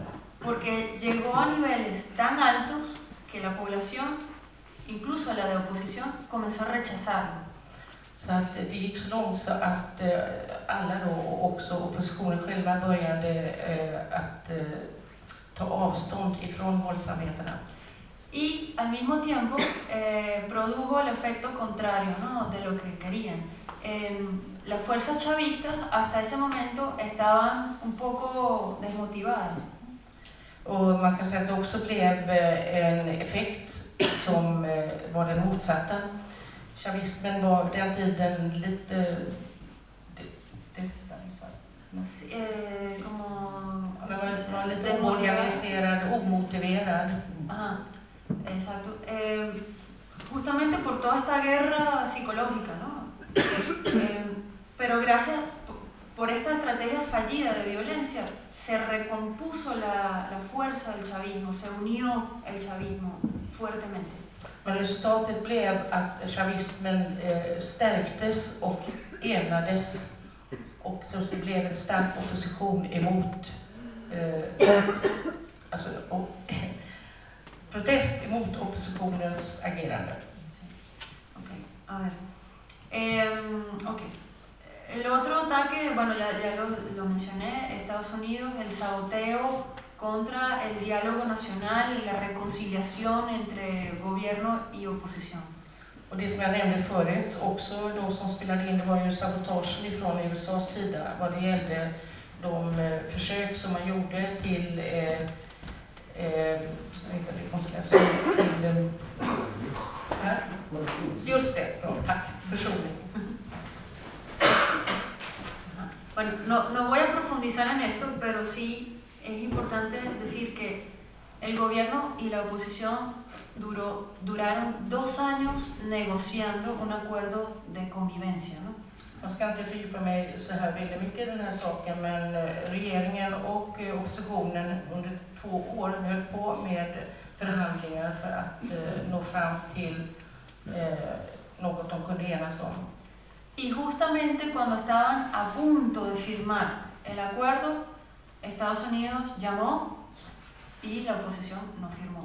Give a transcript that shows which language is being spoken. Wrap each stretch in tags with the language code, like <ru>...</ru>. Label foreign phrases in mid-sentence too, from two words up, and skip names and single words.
<es>Porque llegó a niveles tan altos que la población, incluso la de oposición, comenzó a rechazarlo.</es> <sv>Så att det gick så långt så att alla då, och också oppositionen själva, började att ta avstånd ifrån våldsamheterna.</sv> <es>Y al mismo tiempo produjo el efecto contrario, ¿no?, de lo que querían. Las fuerzas chavistas hasta ese momento estaban un poco desmotivadas.</es> <sv>Och man kan säga att det också blev en effekt som var den motsatta. Chavismen var vid den tiden lite var lite oorganiserad, omotiverad.</sv> <es>Ajá, exacto. Justamente por toda esta guerra psicológica, ¿no? Pero gracias por esta estrategia fallida de violencia, se recompuso la fuerza del chavismo, se unió el chavismo fuertemente.</es> <sv>Men resultatet blev att chavismen stärktes och enades, och så det blev en stark opposition emot protest emot oppositionens agerande.</sv> <es>Okay. A ver. Okay. El otro ataque, bueno, ya lo mencioné, Estados Unidos, el saboteo contra el diálogo nacional y la reconciliación entre gobierno y oposición.</es> <sv>Och det som jag nämnde förut också då som spelade in, det var ju sabotagen ifrån USAs sida vad det gällde de försök som man gjorde till just det, bra, tack, försoning.</sv> <es>Bueno, no voy a profundizar en esto, pero sí es importante decir que el gobierno y la oposición duraron 2 años negociando un acuerdo de convivencia, ¿no?</es> <sv>Jag ska inte fördjupa mig så här väldigt mycket i den här saken, men regeringen och oppositionen under 2 år höll på med förhandlingar för att nå fram till något de kunde enas om.</sv> <es>Y justamente cuando estaban a punto de firmar el acuerdo, Estados Unidos llamó y la oposición no firmó.</es>